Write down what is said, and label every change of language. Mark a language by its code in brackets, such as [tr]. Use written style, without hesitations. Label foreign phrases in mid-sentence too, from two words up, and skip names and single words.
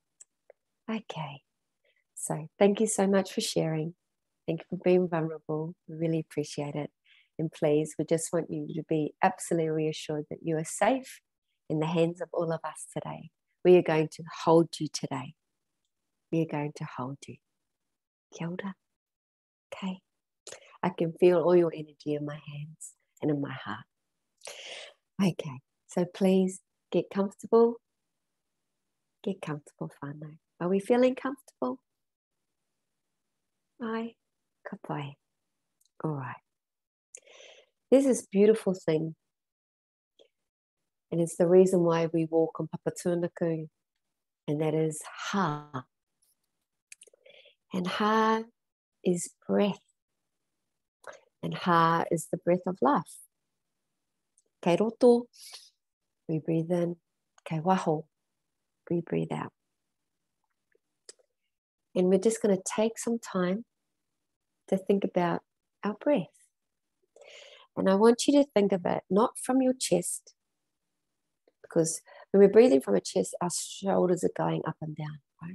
[en] So thank you so much for sharing. Thank you for being vulnerable. We really appreciate it. And please, we just want you to be absolutely reassured that you are safe in the hands of all of us today. We are going to hold you today. We are going to hold you. Kia ora. Okay. I can feel all your energy in my hands and in my heart. Okay. So please get comfortable. Get comfortable, whānau. Are we feeling comfortable? [mi] Ai, ka pai. [en] All right. There's this beautiful thing, and it's the reason why we walk on Papatūānuku, and that is ha. And ha is breath, and ha is the breath of life. [mi] Kei roto, [en] we breathe in. [mi] Kei waho, [en] we breathe out. And we're just going to take some time to think about our breath. And I want you to think of it not from your chest, because when we're breathing from a chest, our shoulders are going up and down, right?